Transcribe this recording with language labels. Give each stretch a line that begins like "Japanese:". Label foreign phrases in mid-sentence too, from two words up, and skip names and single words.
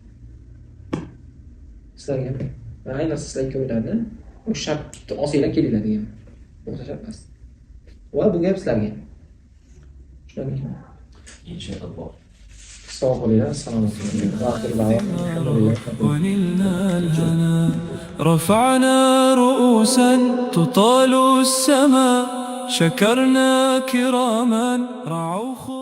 Uzbek: Sizlarga men ayniqsa sizlar ikkovlarni o'sha shartni olsanglar kelinglar degan. Boshqa shart emas. Va bu gap sizlarga. Tushunarlimi? Inshaalloh. Sog' bo'linglar, salomat bo'linglar.
Arabic: ونلنا الهنا رفعنا رؤوسا تطال السماء شكرنا كراما رعوا